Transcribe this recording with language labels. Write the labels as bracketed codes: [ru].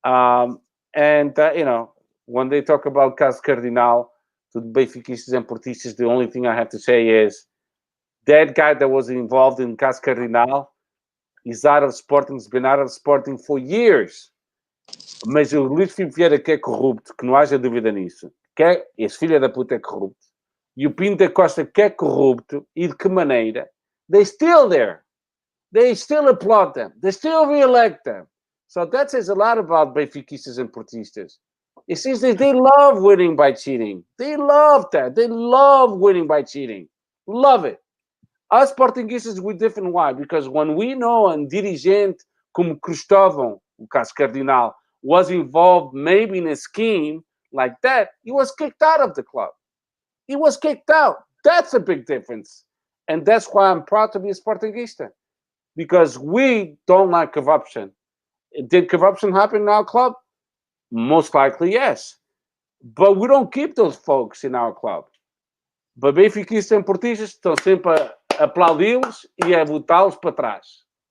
[en] When they talk about Caso Cardinal to the Benfiquistas and Portistas, the only thing I have to say is that guy that was involved in Caso Cardinal is out of Sporting, has been out of Sporting for years. [pt] Mas o Luís Filipe Vieira, que é corrupto, que não haja dúvida nisso, esse filho da puta é corrupto, e o Pinto da Costa, que é corrupto, e de que maneira, [en] they're still there. They still applaud them. They still re-elect them. So that says a lot about Benfiquistas and Portistas. It says that they love winning by cheating. They love that. They love winning by cheating. Love it. Us Portuguese, we're different. Why? Because when we know a [pt] dirigente como Cristóvão, o caso Cardinal, [en] was involved maybe in a scheme like that, he was kicked out of the club. He was kicked out. That's a big difference. And that's why I'm proud to be a Sportingista. Because we don't like corruption. Did corruption happen in our club? Most likely, yes. But we don't keep those folks in our club. [pt] But Benfiquistas and Portistas estão sempre a aplaudi-los e a botá-los para trás.